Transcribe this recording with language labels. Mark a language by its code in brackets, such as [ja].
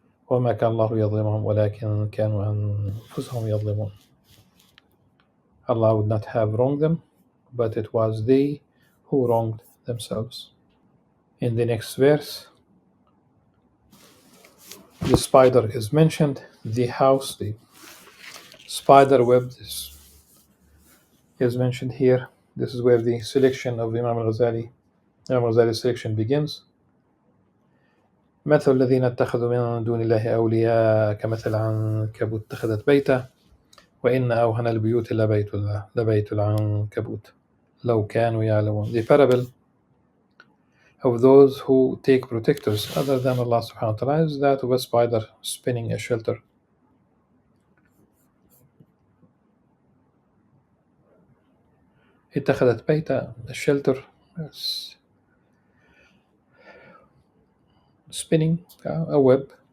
[ar] وما كان الله يظلمهم ولكن كانوا أنفسهم يظلمون. Allah would not have wronged them, but it was they who wronged themselves. [en] In the next verse, the spider is mentioned, the house, the spider web is mentioned here. This is where the selection of Imam Al-Ghazali's selection begins. [ar] مثل الذين اتخذوا من دون الله أولياء كمثل عنكبوت اتخذت بيتا وإن أوهن البيوت لبيت العنكبوت لو كانوا يعلمون. [en] The parable of those who take protectors other than Allah subhanahu wa ta'ala is that of a spider spinning a shelter. [ar] اتخذت بيتا, [en] a shelter, spinning a web.